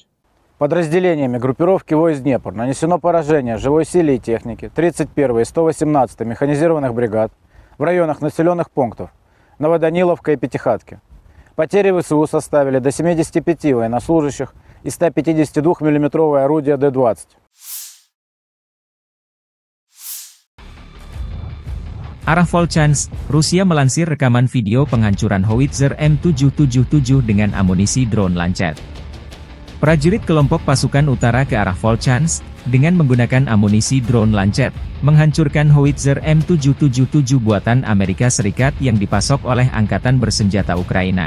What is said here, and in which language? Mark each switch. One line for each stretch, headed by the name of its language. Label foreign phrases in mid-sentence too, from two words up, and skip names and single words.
Russian: Подразделениями группировки войск «Днепр» нанесено поражение живой силе и технике 31-й и 118-й механизированных бригад в районах населенных пунктов Новоданиловка и Пятихатки. Потери ВСУ составили до 75 военнослужащих и 152 мм орудия Д-20.
Indonesian: Arah Volchansk, Rusia melansir rekaman video penghancuran howitzer M777 dengan amunisi drone Lancet. Prajurit kelompok pasukan utara ke arah Volchansk, dengan menggunakan amunisi drone Lancet, menghancurkan howitzer M777 buatan Amerika Serikat yang dipasok oleh Angkatan Bersenjata Ukraina.